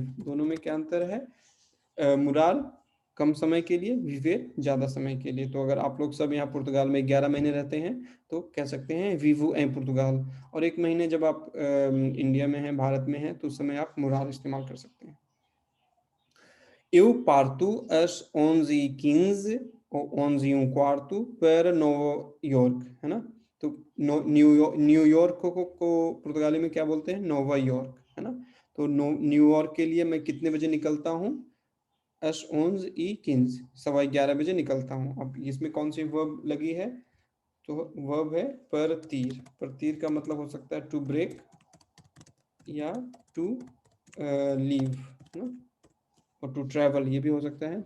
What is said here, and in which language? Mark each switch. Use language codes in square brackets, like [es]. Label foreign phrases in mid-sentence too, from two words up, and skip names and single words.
[hi] दोनों में क्या अंतर है? मुरार कम समय के लिए, विवेर ज़्यादा समय के लिए। तो अगर आप लोग सब यहाँ पुर्तगाल में 11 महीने रहते हैं तो कह सकते हैं [pt] vivo em Portugal, [hi] और 1 महीने जब आप इंडिया में हैं, भारत में हैं, तो उस समय आप मुरार इस्तेमाल कर सकते हैं। [pt] Eu parto às 11h15 ou 11h15 para Nova York, [hi] है ना। तो न्यूयॉर्क को पुर्तगाली में क्या बोलते हैं? नोवा यॉर्क, है ना। तो न्यूयॉर्क के लिए मैं कितने बजे निकलता हूँ? एस 11h15, 11:15 बजे निकलता हूँ। अब इसमें कौन सी वर्ब लगी है? तो वर्ब है पर तीर, पर तीर का मतलब हो सकता है [en] to break [hi] या [en] to leave, [hi] है ना, और [en] to travel [hi] ये भी हो सकता है।